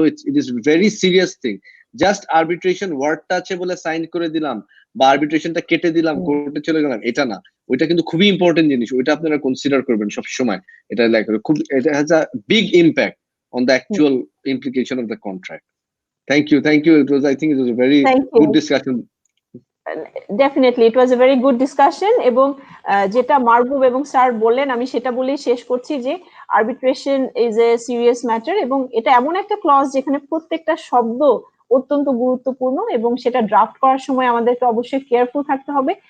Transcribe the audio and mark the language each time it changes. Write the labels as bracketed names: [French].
[English] So it is very serious thing. [Bangla] Just arbitration ওয়ার্ডটা আছে বলে সাইন করে দিলাম বা আর্বিট্রেশনটা কেটে দিলাম, কোর্টে চলে গেলাম, এটা না। ওইটা কিন্তু খুবই ইম্পর্টেন্ট জিনিস, ওইটা আপনারা কনসিডার করবেন সব সময়। এটা খুব, এটা [English] Has a big impact on the actual implication of the contract. Thank you. I think it was a very good discussion. Definitely it was a very good discussion. [Bangla] এবং যেটা মারগুব এবং স্যার বললেন আমি সেটা বলেই শেষ করছি যে [English] arbitration is a serious matter, [Bangla] এবং এটা এমন একটা ক্লজ যেখানে প্রত্যেকটা শব্দ অত্যন্ত গুরুত্বপূর্ণ, এবং সেটা ড্রাফট করার সময় আমাদেরকে অবশ্যই কেয়ারফুল থাকতে হবে।